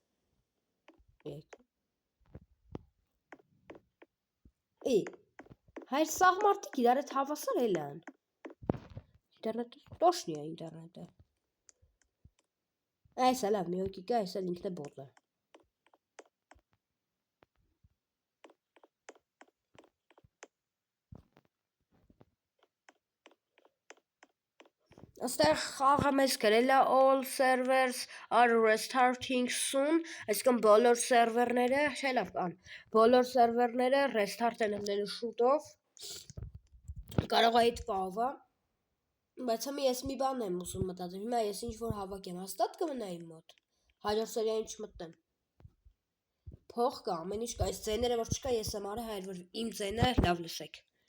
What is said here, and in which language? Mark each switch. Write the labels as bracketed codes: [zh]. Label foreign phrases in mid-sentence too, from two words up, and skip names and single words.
[hy] Հայր սաղ մարդիկ իրար հետ հավասար էլ են։ Ինտերնետը տոշնի է ինտերնետը։ Այս է լավ, մի հոգի կա, այս էլ ինքն է բոտ է։ Աստեղ խաղը մեզ գրել [en] է all servers are restarting soon, [hy] այսինքն բոլոր սերվերները, չէ լավ կան, բոլոր սերվերները restart են անելու շուտով, կարող է այդ պահվա, բայց հիմա ես մի բան եմ ուզում մտածեմ, հիմա ես ինչ-որ հավաքեմ, հաստատ կմնա իմ մոտ, հաջորդ սերիային չմտնեմ, փող կա, ամեն ինչ կա, այս ձայները որ չկա, ես եմ արել հայր, որ իմ ձայնը լավ լսեք։